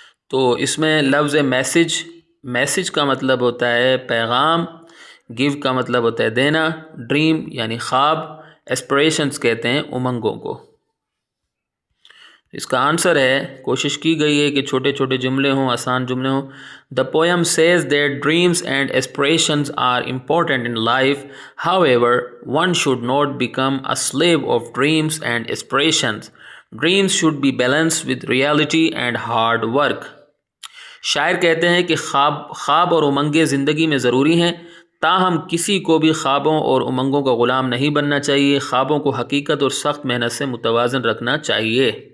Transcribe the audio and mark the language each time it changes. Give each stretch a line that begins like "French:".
Urdu: تو اس میں لفظ میسج کا مطلب ہوتا ہے پیغام، گیو کا مطلب ہوتا ہے دینا، ڈریم یعنی خواب، ایسپریشنز کہتے ہیں امنگوں کو۔ اس کا آنسر ہے، کوشش کی گئی ہے کہ چھوٹے چھوٹے جملے ہوں، آسان جملے ہوں۔
English: The poem says that dreams and aspirations are important in life. However, one should not become a slave of dreams and aspirations. Dreams should be balanced with reality and hard work.
Urdu: شاعر کہتے ہیں کہ خواب اور امنگیں زندگی میں ضروری ہیں، تاہم کسی کو بھی خوابوں اور امنگوں کا غلام نہیں بننا چاہیے، خوابوں کو حقیقت اور سخت محنت سے متوازن رکھنا چاہیے۔